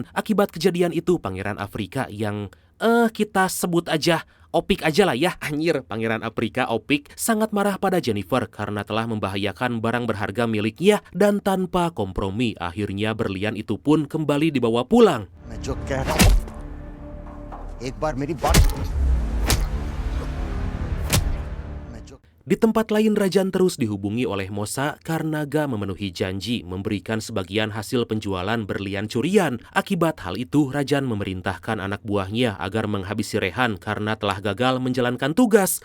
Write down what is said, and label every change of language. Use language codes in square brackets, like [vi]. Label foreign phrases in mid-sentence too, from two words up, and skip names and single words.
[id] Akibat kejadian itu, Pangeran Afrika yang kita sebut aja Opik aja lah ya, anjir, Pangeran Afrika Opik sangat marah pada Jennifer karena telah membahayakan barang berharga miliknya, dan tanpa kompromi akhirnya berlian itu pun kembali dibawa pulang. [hi] मैं जो कह रहा हूँ एक बार मेरी बात [id] Di tempat lain, Rajan terus dihubungi oleh Mosa karena gak memenuhi janji memberikan sebagian hasil penjualan berlian curian. Akibat hal itu, Rajan memerintahkan anak buahnya agar menghabisi Rehan karena telah gagal menjalankan tugas.